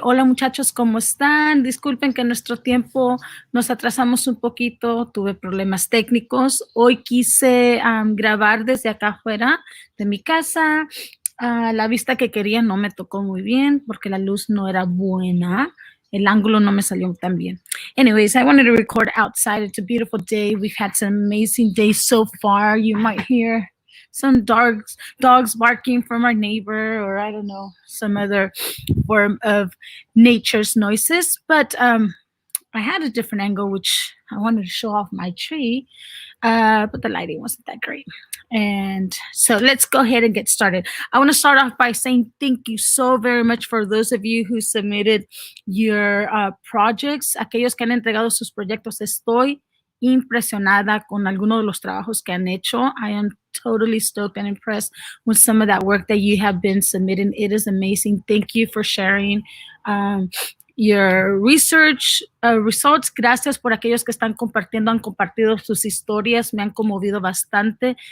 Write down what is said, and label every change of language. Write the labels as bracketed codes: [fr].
[es] Hola, muchachos, ¿cómo están? Disculpen que nuestro tiempo nos atrasamos un poquito. Tuve problemas técnicos. Hoy quise grabar desde acá afuera de mi casa. La vista que quería no me tocó muy bien porque la luz no era buena. El ángulo no me salió tan bien. [en] Anyways, I wanted to record outside. It's a beautiful day. We've had some amazing days so far. You might hear some dogs barking from our neighbor, or I don't know, some other form of nature's noises. But I had a different angle, which I wanted to show off my tree, but the lighting wasn't that great. And so let's go ahead and get started. I want to start off by saying thank you so very much for those of you who submitted your projects. [es] Aquellos que han entregado sus proyectos, estoy impresionada con algunos de los trabajos que han hecho. [en] I am totally stoked and impressed with some of that work that you have been submitting. It is amazing. Thank you for sharing your research results. [es] Gracias por aquellos que están compartiendo, han compartido sus historias, me han conmovido bastante.